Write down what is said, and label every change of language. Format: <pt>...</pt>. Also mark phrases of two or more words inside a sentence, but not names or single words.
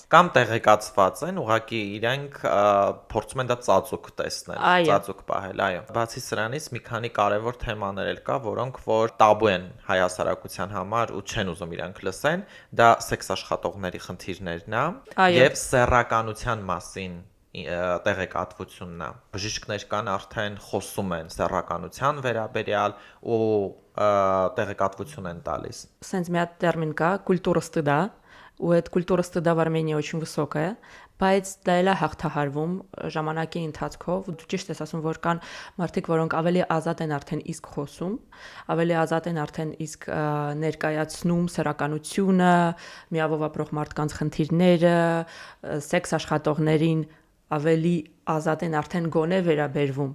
<hy>Կամ տեղեկացված են, ուղղակի իրենք փորձում են դա ծածուկ տեսնել, ծածուկ պահել, այո։ Բացի սրանից մի քանի կարևոր թեմաներ էլ կա, որոնք որ տաբու են հայ հասարակության համար ու չեն ուզում իրանք լսեն, դա սեքս աշխատողների խնդիրներն է եւ սեռականության մասին տեղեկատվությունն է։ Բժիշկներ կան արդեն խոսում են սեռականության վերաբերյալ ու տեղեկատվություն են տալիս։ Սենց մի հատ տերմին կա,</hy> <ru>культура стыда,</ru> <hy>ու այդ</hy> <ru>культура стыда в Армении очень высокая,</ru> <hy>բայց դա էլ է հաղթահարվում ժամանակի ընթացքով։ Դու ճիշտ ես ասում, որ կան մարդիկ, որոնք ավելի ազատ են արդեն իսկ խոսում, ավելի ազատ են արդեն իսկ ներկայացնում սեռականությունը, միավով ապրող մարդկանց խնդիրները, սեքս աշխատողներին ավելի ազատ են արդեն գոնե վերաբերվում։</hy>